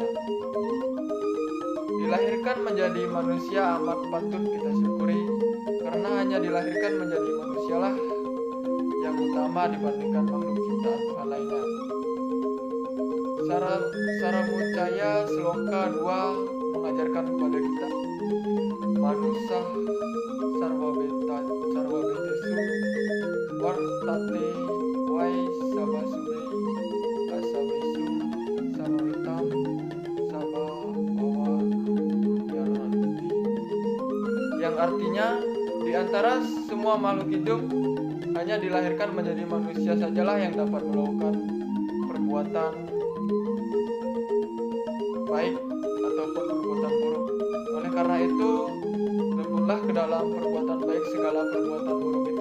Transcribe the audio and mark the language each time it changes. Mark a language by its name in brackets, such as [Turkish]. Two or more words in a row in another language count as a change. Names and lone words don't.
[Indonesian] Dilahirkan menjadi manusia amat patut kita syukuri, karena hanya dilahirkan menjadi manusialah yang utama dibandingkan makhluk ciptaan Tuhan lainnya. Saramucaya Sloka 2 mengajarkan kepada kita, [Sanskrit] Manusa sarwabetesu wartate wai sabasure asabesu samawitam sababawa yaranti, [Indonesian] yang artinya di antara semua makhluk hidup hanya dilahirkan menjadi manusia sajalah yang dapat melakukan perbuatan baik ataupun perbuatan buruk. Oleh karena itu, leburlah ke dalam perbuatan baik segala perbuatan buruk itu.